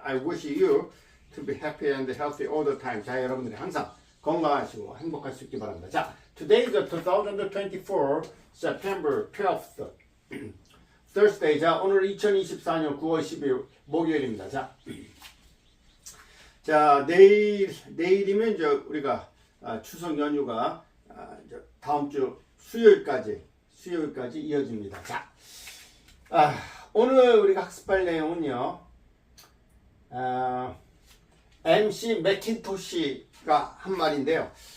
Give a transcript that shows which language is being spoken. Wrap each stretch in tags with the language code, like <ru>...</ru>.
<en>I wish you to be happy and healthy all the time.</en> <ko>자, 여러분들이 항상 건강하시고 행복할 수 있기 바랍니다. 자,</ko> <en>today is the 2024 September 12th Thursday.</en> <ko>자, 오늘 2024년 9월 10일 목요일입니다. 자, 내일이면 이제 우리가 추석 연휴가 다음 주 수요일까지 이어집니다. 자, 오늘 우리가 학습할 내용은요, MC 맥킨토시가 한 말인데요.</ko>